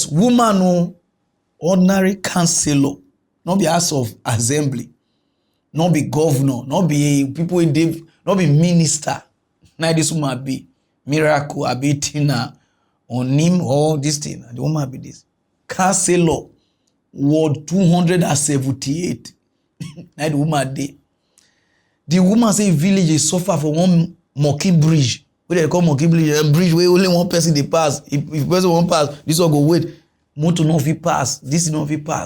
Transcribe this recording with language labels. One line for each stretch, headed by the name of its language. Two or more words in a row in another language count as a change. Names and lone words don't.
Nigerian Pidgin: Woman, no, ordinary councillor, not be house of assembly, not be governor, not be people in not be minister. Now this woman be miracle, be Tina, on him, all this thing. The woman be this councillor, ward 278. Now the woman dey. The woman say village dey suffer for one monkey bridge. Wey they call monkey bridge, a bridge where only one person dey pass. If person won't pass, this one go wait. Motor no fit pass, this no fit pass.